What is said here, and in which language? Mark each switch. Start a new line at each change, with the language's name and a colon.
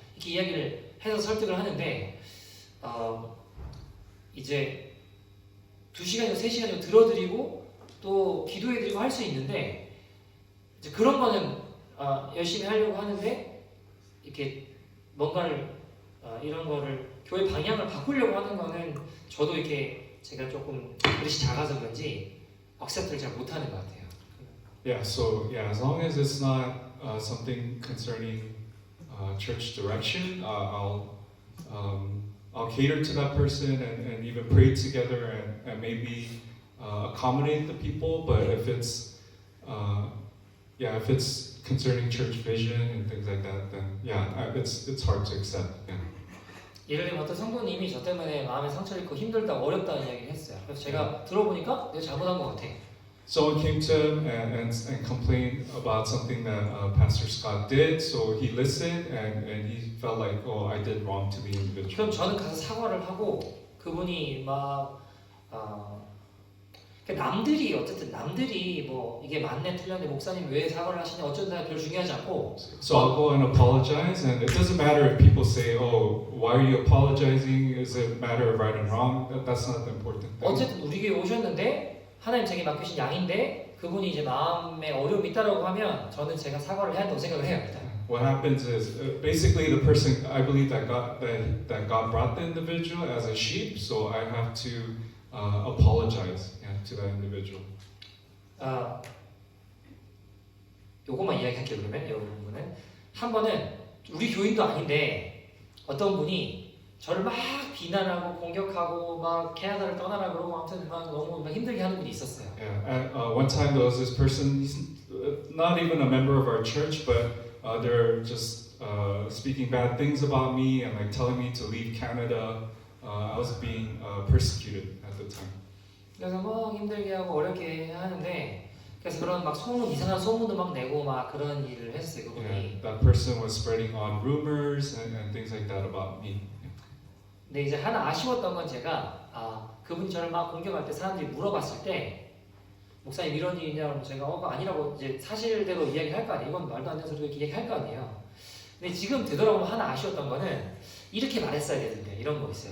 Korean: 이렇게 이야기를 해서 설득을 하는데 이제 2시간이고 3시간이고 들어드리고 또 기도해드리고 할 수 있는데 이제 그런 거는 열심히 하려고 하는데 이렇게 뭔가를 이런 거를 교회 방향을 바꾸려고 하는 거는 저도 이렇게 제가 조금 그릇이 작아서 그런지 억셉트를 잘 못하는 것 같아요.
English: Yeah, so yeah, as long as it's not something concerning church direction, I'll cater to that person and even pray together and maybe accommodate the people. But if it's if it's concerning church vision and things like that, then it's hard to accept. Yeah.
Korean: 예를 들면 어떤 성도님이 저 때문에 마음에 상처를 입고 힘들다 어렵다는 이야기를 했어요. 그래서 제가 들어보니까 내가 잘못한 것 같아.
English: Someone came to him and complained about something that Pastor Scott did. So he listened and he felt like, oh, I did wrong to the individual.
Korean: 그럼 저는 가서 사과를 하고 그분이 막 남들이 어쨌든 남들이 뭐 이게 맞네 틀렸네 목사님 왜 사과를 하시냐 어쩐다 별 중요하지 않고.
English: So I'll go and apologize, and it doesn't matter if people say, oh, why are you apologizing? Is it a matter of right and wrong? That's not the important thing.
Korean: 어쨌든 우리 교회 오셨는데 하나님 제게 맡기신 양인데 그분이 이제 마음에 어려움이 있다라고 하면 저는 제가 사과를 해야 한다고 생각을 해요. 일단.
English: What happens is basically the person, I believe that God brought the individual as a sheep, so I have to apologize to that individual.
Korean: 요것만 이야기할게요. 그러면 이 부분은 한 번은 우리 교인도 아닌데 어떤 분이 저를 막 비난하고 공격하고 막 캐나다를 떠나라 그러고 아무튼 막 너무 막 힘들게 하는 분이 있었어요.
English: Yeah, one time there was this person, he's not even a member of our church, but they're just speaking bad things about me and like telling me to leave Canada. I was being persecuted at the time.
Korean: 그래서 막 힘들게 하고 어렵게 하는데 그래서 그런 막 소문 이상한 소문도 막 내고 막 그런 일을 했어요 그분이.
English: Yeah, that person was spreading on rumors and things like that about me.
Korean: 근데 이제 하나 아쉬웠던 건 제가 그분이 저를 막 공격할 때 사람들이 물어봤을 때 목사님 이런 일이냐고 제가 아니라고 이제 사실대로 이야기할 거 아니에요. 이건 말도 안 되는 소리고 이렇게 얘기할 거 아니에요. 근데 지금 되돌아보면 하나 아쉬웠던 거는 이렇게 말했어야 되는데 이런 거 있어요.